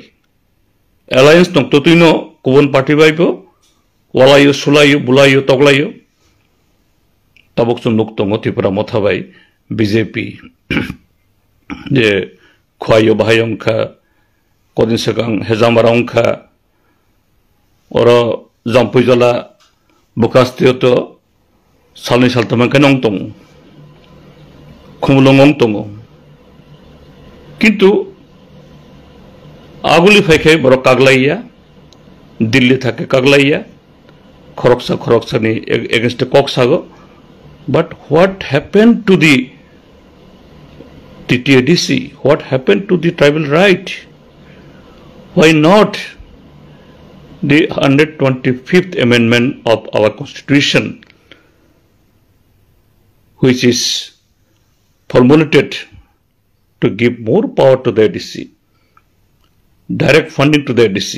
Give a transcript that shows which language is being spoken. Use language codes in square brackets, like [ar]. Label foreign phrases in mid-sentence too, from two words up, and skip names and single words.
[trp] एलायंस दं ततुइनो गुबुन पार्टी बाइबो वालायो सुलायो बुलायो तगलायो तबक सुनुक दंगो त्रिपुरा मथा बाई बीजेपी जे खुआयो बाहायंखा कदिन सिगां हेजामारांखा और जाम्पुइजला बुकास्तियतो सालनै सालथामखा नं दं खुमुलंगं दं किन्तु आगुली फाइखाई बर कागलाइया दिल्ली थाके कागलाइया खरकसा नि एगेंस्ट कक सागो [en] but what happened to the TTADC? What happened to the tribal right? Why not the 125th amendment of our constitution, which is formulated to give more power to the ADC, direct funding to the ADC.